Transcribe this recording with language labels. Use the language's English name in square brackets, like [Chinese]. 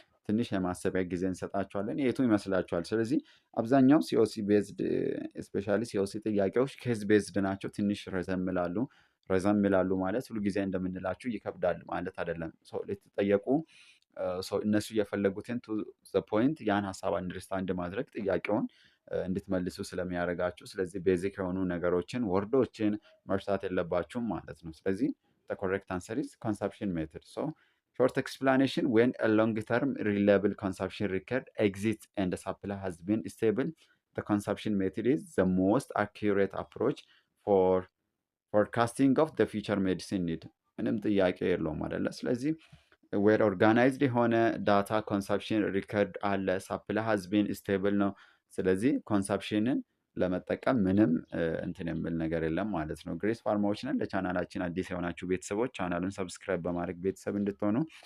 [Amharic] ትንሽ የማሰቢያ ጊዜ እንሰጣቸዋለን። የቱ ይመስላችኋል? ስለዚህ አብዛኛው ሲኦሲ ቤዝድ ስፔሻሊ ሲኦሲ ጥያቄዎች ኬዝ ቤዝድ ናቸው። ትንሽ ረዘም ይላሉ ማለት ሁሉ ጊዜ እንደምንላችሁ ይከብዳል ማለት አይደለም። ልትጠየቁ እነሱ የፈለጉትን ቱ ዘ ፖይንት ያን ሀሳብ አንደርስታንድ ማድረግ ጥያቄውን እንድትመልሱ ስለሚያደርጋችሁ፣ ስለዚህ ቤዚክ የሆኑ ነገሮችን ወርዶችን መርሳት የለባችሁም ማለት ነው። ስለዚህ [English] the correct answer is consumption method. So short explanation: when a long term reliable consumption record exists and the supply has been stable, the consumption method is the most accurate approach for forecasting of the future medicine need. [Amharic] ምንም ጥያቄ የለውም አይደለ? ስለዚህ ዌር ኦርጋናይዝድ የሆነ ዳታ ኮንሰፕሽን ሪከርድ አለ፣ [English] ሳፕላይ ሃዝ ቢን ስቴብል [Amharic] ነው። ስለዚህ ኮንሰፕሽንን ለመጠቀም ምንም እንትን የሚል ነገር የለም ማለት ነው። ግሬስ ፋርማዎች ነን። ለቻናላችን አዲስ የሆናችሁ ቤተሰቦች ቻናሉን ሰብስክራይብ በማድረግ ቤተሰብ እንድትሆኑ